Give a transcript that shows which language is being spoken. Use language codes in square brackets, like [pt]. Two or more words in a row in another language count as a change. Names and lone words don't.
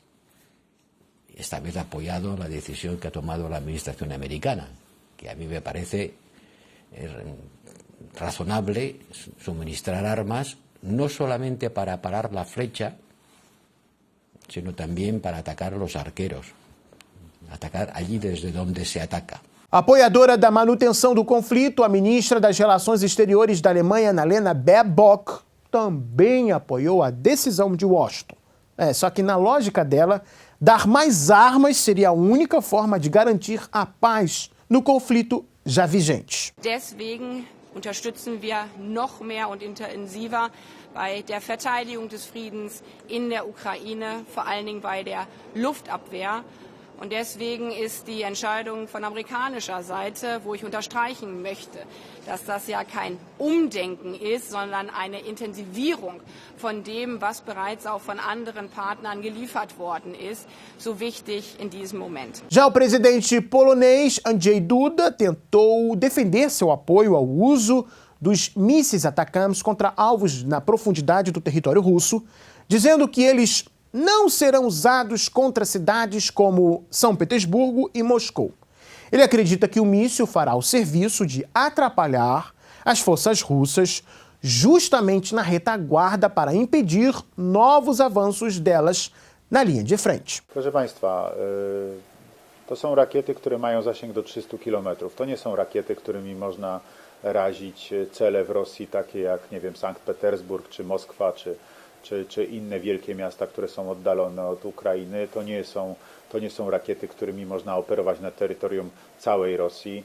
[es] Esta vez apoyado la decisión que ha tomado la administración americana, que a mí me parece razonable suministrar armas no solamente para parar la flecha, sino también para atacar a los arqueros, atacar allí desde donde se ataca. [pt] Apoiadora da manutenção do conflito, a ministra das Relações Exteriores da Alemanha, Annalena Baerbock, também apoiou a decisão de Washington. Só que na lógica dela, dar mais armas seria a única forma de garantir a paz no conflito já vigente. [de] Deswegen unterstützen wir noch mehr und intensiver bei der Verteidigung des Friedens in der Ukraine, vor allen Dingen bei der Luftabwehr. Und deswegen ist die Entscheidung von amerikanischer Seite, wo ich unterstreichen möchte, dass das ja kein Umdenken ist, sondern eine Intensivierung von dem, was bereits auch von anderen Partnern geliefert worden ist, so wichtig in diesem Moment. [pt] Já o presidente polonês Andrzej Duda tentou defender seu apoio ao uso dos mísseis Atacams contra alvos na profundidade do território russo, dizendo que eles não serão usados contra cidades como São Petersburgo e Moscou. Ele acredita que o míssil fará o serviço de atrapalhar as forças russas justamente na retaguarda para impedir novos avanços delas na linha de frente. [pl] Proszę Państwa, to są rakiety, które mają zasięg do 300 km. To nie są rakiety, którymi można razić cele w Rosji, takie jak, nie wiem, Sankt Petersburg czy Moskwa, czy inne wielkie miasta, które są oddalone od Ukrainy. To nie są rakiety, którymi można operować na terytorium całej Rosji.